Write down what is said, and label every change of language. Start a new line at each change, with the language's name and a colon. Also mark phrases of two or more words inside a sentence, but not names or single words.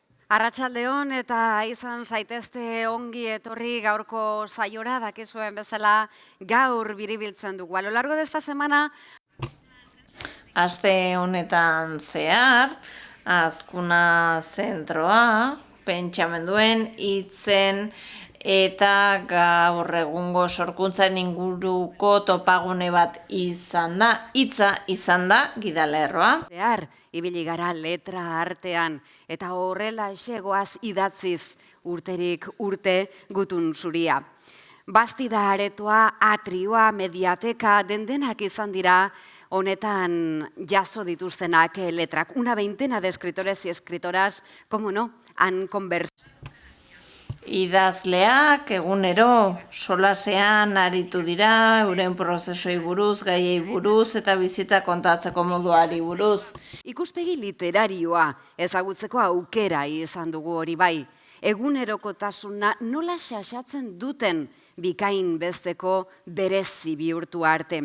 Basque: Arratsaldeon eta izan zaitezte ongi etorri gaurko saiora, dakizuen bezala gaur biribiltzen dugu.
Spanish: A lo largo de esta semana,
Basque: aste honetan zehar, Azkuna zentroa, pentsamenduen hitzen eta gaur egungo sorkuntzaren inguruko topagune bat izan da, hitza izan da gidalerroa. ibili gara letra artean eta horrela esegoaz idatziz urterik urte gutun zuria. Bastida aretoa, atrioa, mediateka, dendenak izan dira honetan jaso dituztenak letrak.
Spanish: Una veintena de escritores y escritoras, como no, han conversado.
Basque: Idazleak egunero solasean aritu dira, euren prozesoi buruz, gaiei buruz eta bizitza kontatzeko moduari buruz. Ikuspegi literarioa ezagutzeko aukera izan dugu hori bai. Egunerokotasuna nola xaxatzen duten bikain besteko berezi bihurtu arte.